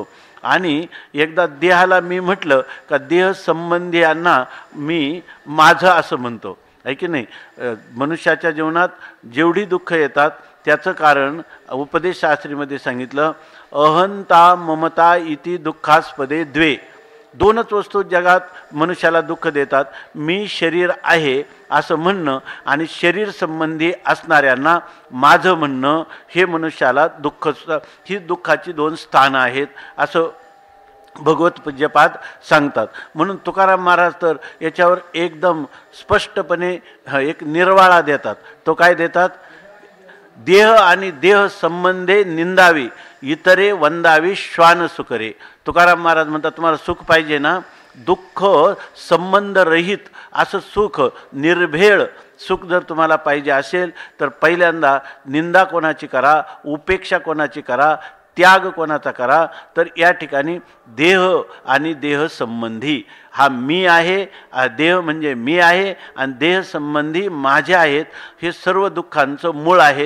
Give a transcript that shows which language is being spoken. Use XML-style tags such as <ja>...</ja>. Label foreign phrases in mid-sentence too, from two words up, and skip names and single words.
<mr>आणि एकदा देहाला मी म्हटलं का देह संबंधियांना मी माझं असं म्हणतो, आहे की नाही. मनुष्याच्या जीवनात जेवढी दुःख येतात त्याचं कारण उपदेशशास्त्रीमध्ये सांगितलं,</mr> <sa>अहंता ममता इति दुःखास्पदे द्वे.</sa> <mr>दोनच वस्तू जगात मनुष्याला दुःख देतात. मी शरीर आहे असं म्हणणं आणि शरीर संबंधी असणाऱ्यांना माझं म्हणणं, हे मनुष्याला दुःख, ही दुःखाची 2 स्थानं आहेत असं भगवत पूज्यपाद सांगतात. म्हणून तुकाराम महाराज तर याच्यावर एकदम स्पष्टपणे एक निर्वाळा देतात. तो काय देतात? देह आणि देह संबंधे निंदावी, इतरे वंदावी श्वान सुकरे. तुकाराम महाराज म्हणतात तुम्हाला सुख पाहिजे ना, दुःख संबंधरहित असं सुख, निर्भेळ सुख जर तुम्हाला पाहिजे असेल तर पहिल्यांदा निंदा कोणाची करा, उपेक्षा कोणाची करा, त्याग कोणाचा करा? तर या ठिकाणी देह आणि देह संबंधी हा मी आहे, देह म्हणजे मी आहे आणि देह संबंधी माझे आहेत, हे सर्व दुःखांचं मूळ आहेत.</mr>